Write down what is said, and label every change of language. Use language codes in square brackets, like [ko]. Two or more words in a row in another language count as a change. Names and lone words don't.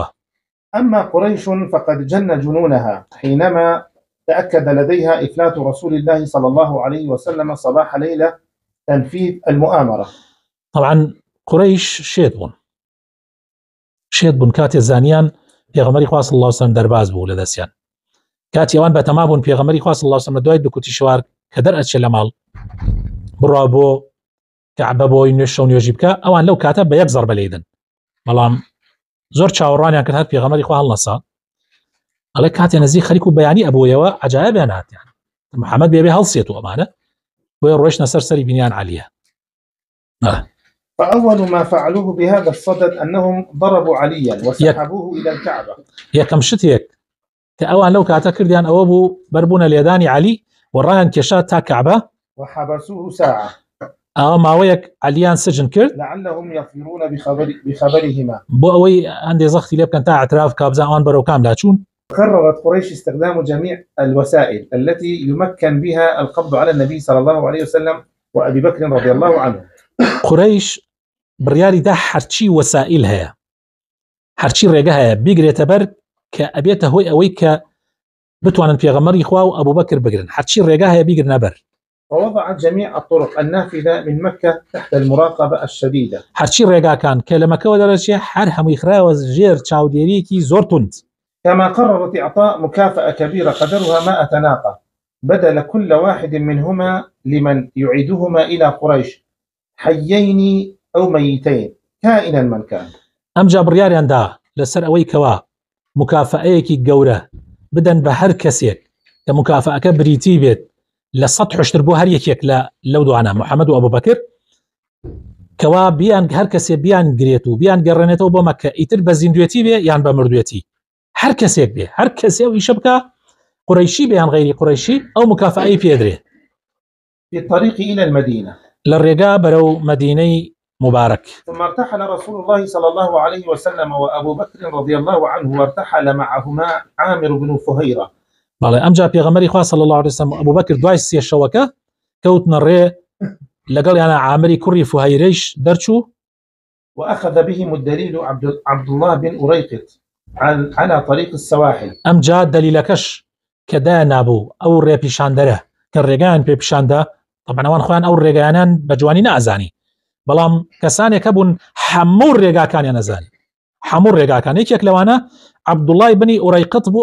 [ar] أما قريش فقد جن جنونها حينما تأكد لديها إفلات رسول الله صلى الله عليه وسلم صباح ليلة تنفيذ المؤامرة. [ckb] طبعا قريش شێت بوون کاتێ زانیان پێغەمبەری خوا [ar] صلی الله عليه وسلم [ckb] دەرباز بوو لە دەستیان، کاتی ئەوان بەتەما بوون پێغەمبەری خوا [ar] صلی الله عليه وسلم [ckb] دوای دوکوتی شوار کە دەرئەچێ لە ماڵ بڕوا بۆ کەعبە بۆی نوێژ شەو نوێژی بکە، ئەوان لەو کاتە بە یەک زەربە لێدن، بەڵام زۆر چاوەڕوانیان کرد هەر پێغەمبەری خوا هەڵنەسا، ئەڵێ کاتێ نزیک خەریک و بەیانی ئەبوویەوە عەجایبیان هاتیان محەممەد بێبێ هەڵسێت و ئەمانە بۆیە ڕۆیشتە سەر سەری بینیان عەلیە. [ar] فأول ما فعلوه بهذا الصدد أنهم ضربوا عليا وسحبوه إلى الكعبة. [ckb] یەکەم شتێک کە ئەوان لەو کاتە کردیان ئەوە بوو بەربوونە لێدانی عەلی و ڕایان کێشا تا کەعبە [ar] وحبسوه ساعة. [ckb] ئەوە ماوەیەک عەلیان سجن کرد [ar] لعلهم يطيرون بخبرهما [ckb] بۆ ئەوەی هەندێ زەختی لێ بکەن تا اعتراف کابزا ئەوان بەرەو کام لاچوون. [ar] قررت قريش استخدام جميع الوسائل التي يمكن بها القبض على النبي صلى الله عليه وسلم وأبي بكر رضي الله عنه. [ckb] قريش بڕیاری دا هەرچی وەسائل هەیە هەرچی ڕێگە هەیە بیگرێتە بەر کە ئەبێتە هۆی ئەوەی کە بتوانن پێغەمبەری خوا و ئەبوبەکر بگرن، هەرچی ڕێگە هەیە بیگرنە بەر. [ar] ووضع جميع الطرق النافذة من مكة تحت المراقبة الشديدة. [ckb] هەرچی ڕێگاکان کە لە مەکەوە دەرەچێ هەر هەمووی خراوە ژێر چاودێریەکی زۆر توند. [ar] كما قررت إعطاء مكافأة كبيرة قدرها 100 ناقة بدل كل واحد منهما لمن يعيدهما إلى قريش حيين أو ميتين كائنا من كان. [ckb] ئەمجا بڕیاریاندا لەسەر ئەوەی کەوا مکافەیەکی گەورە بدەن بە هەر کەسێک کە مکافەکە بریتی بێت لە 100 حشتر بۆ هەر یەکێک لەو دوانە محەممەد و ئەبوبەکر کەوا بیان هەر کەسێ بیان گرێت و بیان گەڕێنێتەوە بۆ مەکە ئیتر بە زیندوێتی بێ یان بە مردوێتی هەر کەسێک بێ هەر کەسێ و ئیشە بکە قوڕیشی بیان غیری قوڕیشی ئەو مکافەی پێدرێ. [ar] في الطريق إلى المدينة [ckb] لە ڕێگا بەرەو مدینەی مبارك. [ar] ثم ارتحل رسول الله صلى الله عليه وسلم وأبو بكر رضي الله عنه وارتحل معهما عامر بن فهيرة. [ckb] بەڵێ ئەمجا پێغەمبەری خوا [ar] صلی الله عليه وسلم [ckb] ئەبوبەکر دوای سێ شەوەکە کەوتنە ڕێ لەگەڵ یانە عامری کوڕی فوهەیرەیش دەرچوو. [ar] وأخذ بهم الدليل عبد الله بن أريقط على طريق السواحل. [ckb] ئەمجا دلیلەکەش کە دانابوو ئەو ڕێ پیشاندەرە کە ڕێگایان پێ پیشاندا طبعا ئەوان خۆیان ئەو ڕێگایانان بە جوانی نەئازانی بەڵام کەسانێک هەبوون هەموو ڕێگاکانیان نەزانی هەموو ڕێگاکان یەکێک لەوانە عەبدوڵای بنی ئورەیقط بوو.